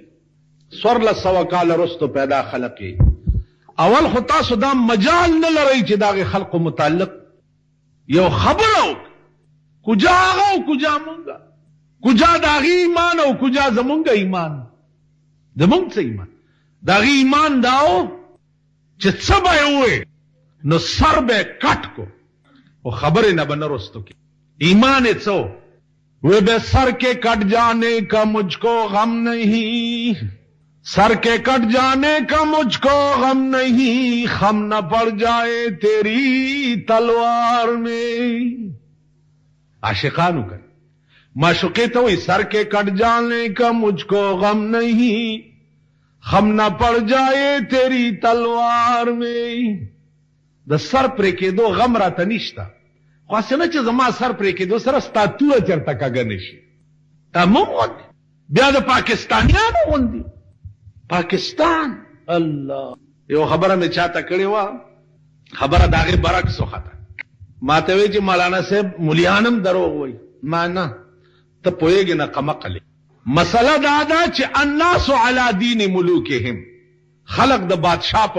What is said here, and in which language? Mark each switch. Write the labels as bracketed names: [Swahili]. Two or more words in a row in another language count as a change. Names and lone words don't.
[Pashto] 1400 کال وروسته پیدا خلق یې، اول خو تاسو دا مجال نه لرئ چې د هغې خلقو متعلق یو خبره وکړو، کجا هغه او کجا مونږه، کجا د هغې ایمان او کجا زمونږ ایمان. زمونږ څه ایمان؟ د هغې ایمان دا و چې څه به یې ووایې نو سر به یې کټ کو او خبرې نه به نه رستو کی. ایمان یې څه و؟ [Urdu] وہ بے سر کے کٹ جانے کا مجھ کو غم نہیں، سر کے کٹ جانے کا مجھ کو غم نہیں، خم نہ پڑ جائے تیری تلوار میں. عاشقانو کر معشوقی تو وہی سر کے کٹ جانے کا مجھ کو غم نہیں، ہم نہ پڑ جائے تیری تلوار میں [Pashto] د سر پرې کېدو غم راته نشته خو هسې نه چې زما سر پرې کېدو سره ستا توره چېرته کږه نه شي دا موږ غوندې بیا د پاکستانیانو غوندې پاکستان الله یو خبره مې چاته کړې وه خبره د هغې برعکس وخته ما ته وایي چې مولانا صاحب ملیان هم دروغ وایي ما نه ته پوهېږې نه قمقلې مسله دا ده چې [Arabic] الناس علی دین ملوکهم [Pashto] خلق د بادشاه په